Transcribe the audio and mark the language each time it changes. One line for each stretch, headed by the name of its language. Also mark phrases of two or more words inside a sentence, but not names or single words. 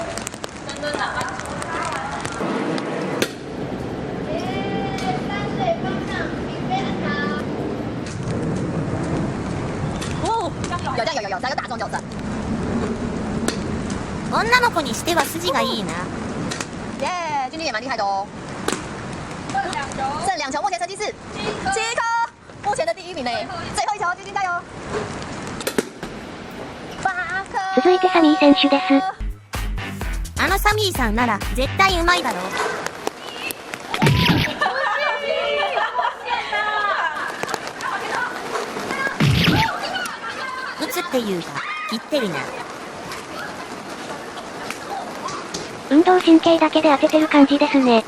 Japanese: 女の子にしては筋がいいな。
Chinese: 耶，君君也蛮厉害的哦。剩2球，目前成绩是7颗，目前的第1名呢。最後1球，君君加油。8颗。
Japanese: 続いてサミー選手です。あのサミーさんなら絶対うまいだろ。打つっていうか、切ってるな。運動神経だけで当ててる感じですね。